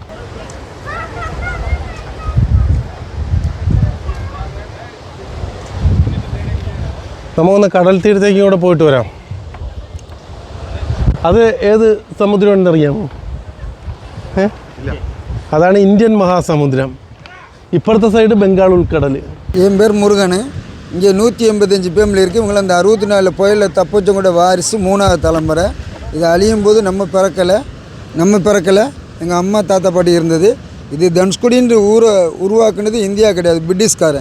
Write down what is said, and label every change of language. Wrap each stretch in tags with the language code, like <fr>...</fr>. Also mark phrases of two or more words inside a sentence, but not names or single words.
<ml>നമുക്കൊന്ന് കടൽ തീരത്തേക്ക് കൂടെ പോയിട്ട് വരാം. അത് ഏത് സമുദ്രമാണെന്ന് അറിയാമോ? അതാണ് ഇന്ത്യൻ മഹാസമുദ്രം. ഇപ്പുറത്തെ സൈഡ് ബംഗാൾ ഉൾക്കടൽ.</ml> <ta>என் பேர் முருகன். இங்கே 185 ஃபேமிலி இருக்குது. இவங்களை அந்த 64 புயலில் தப்பிச்சவங்களோட வாரிசு 3வது தலைமுறை. இது அழியும் போது நம்ம பிறக்கலை, எங்கள் அம்மா தாத்தா பாட்டி இருந்தது. இது தனுஷ்கோடின்ற ஊரை உருவாக்குனது இந்தியா கிடையாது, பிரிட்டிஷ்காரன்.</ta>